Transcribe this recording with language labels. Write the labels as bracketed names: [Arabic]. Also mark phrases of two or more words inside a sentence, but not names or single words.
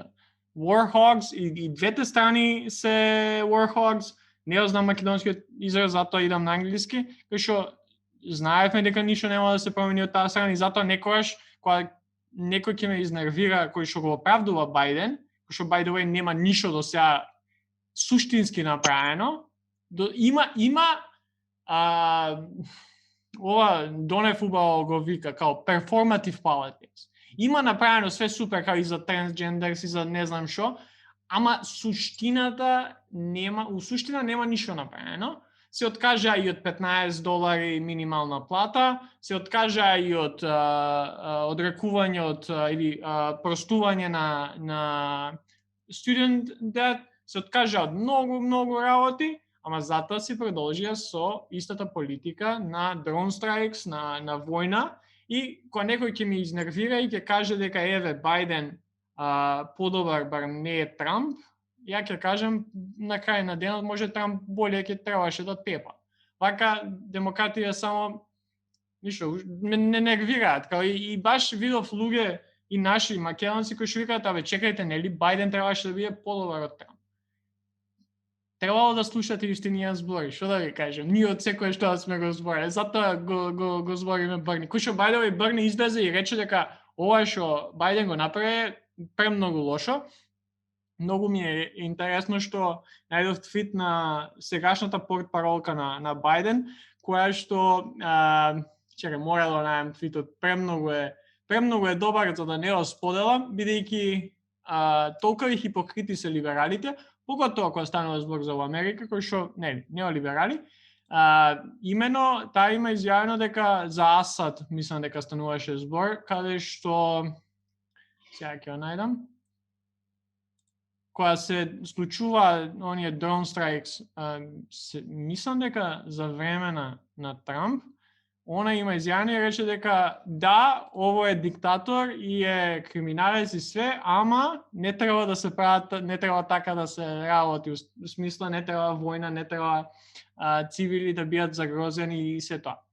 [Macedonian] Warhogs и двете страни се warhogs, не ја знам македонскиот израз, затоа идам на англиски, кој што знаевме дека ништо нема да се промени од таа страна и затоа некогаш кога некој ќе ме изнервира кој што го оправдува Бајден, кој што [English] by the way [Macedonian] нема ништо до сега суштински направено, има ова Донев убаво го вика као [English] performative politics. [Macedonian] Има направено све супер као и за трансджендерс и за не знам што, ама суштина нема ништо направено. Се откажа и од $15 минимална плата, се откажа и од одрекување од или простување на [English] student debt, [Macedonian] се откажа од многу работи, ама затоа се продолжија со истата политика на [English] drone strikes, [Macedonian] на војна. И кога некој ќе ми изнервира и ќе каже дека еве Бајден подобар, барем не е Трамп, ја ќе кажам на крај на денот може Трамп боле ќе требаше да тепа. Вака демократија само ништо не нервираат, као и баш видов луѓе и наши македонци кои што викаат чекајте, нели Бајден требаше да биде подобар од Трамп. Требало да слушате истиниот збори, што да ви кажам, ние од секој што сме го збореле, затоа го збориме Брни. Кој што [English] by the way [Macedonian] Брни излезе и рече дека ова што Бајден го направи премногу лошо. Многу ми е интересно што најдов твит на сегашната портпаролка на Бајден, која што мора да најдам твитот, премногу е добар за да не го споделам, бидејќи толкова хипокрити се либералите, поготоа кога станува збор за Америка, кој што неолиберали, имено таа има изјавено дека за Асад, мислам дека стануваше збор, каде што сега ќе го најдам, кога се случува оние [English] drone strikes, [Macedonian] мислам дека за време на Трамп, она има изјавено и рече дека да, ово е диктатор и е криминалец и све, ама не треба да се прават, не треба така да се работи, в смисла не треба војна, не треба цивили да бидат загрозени и се тоа.